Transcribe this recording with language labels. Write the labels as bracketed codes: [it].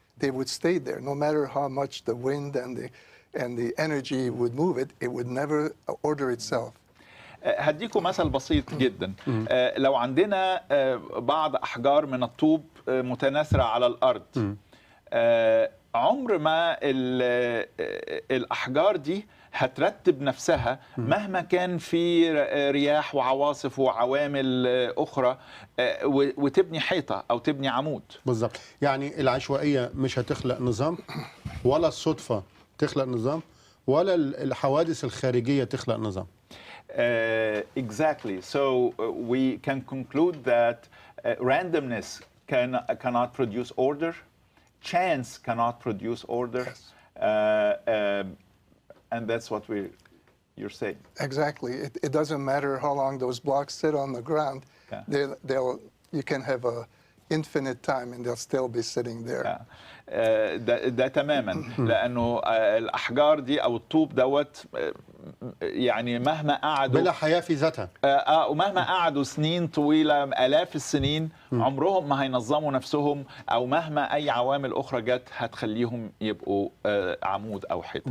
[en] They would stay there, no matter how much the wind and the energy would move it, it would never order itself. [ar] هديكم مثل بسيط جدا. لو عندنا بعض أحجار من الطوب متناثرة على الأرض، عمر ما الأحجار دي هترتب نفسها مهما كان في رياح وعواصف وعوامل أخرى وتبني حيطة أو تبني عمود. بالظبط، يعني العشوائية مش هتخلق نظام، ولا الصدفة تخلق نظام، ولا الحوادث الخارجية تخلق نظام. [en] Exactly. So we can conclude that randomness cannot produce order, chance cannot produce order, Yes. And that's what you're saying. Exactly. It doesn't matter how long those blocks sit on the ground. Yeah. You can have a infinite time and they'll still be sitting there. Yeah. [ar] ده تماما، لأنه الأحجار دي أو الطوب دوت يعني مهما قعدوا بلا حياة في ذاتها، ومهما قعدوا سنين طويلة آلاف السنين عمرهم ما هينظموا نفسهم، أو مهما أي عوامل أخرى جت هتخليهم يبقوا عمود أو حيطة.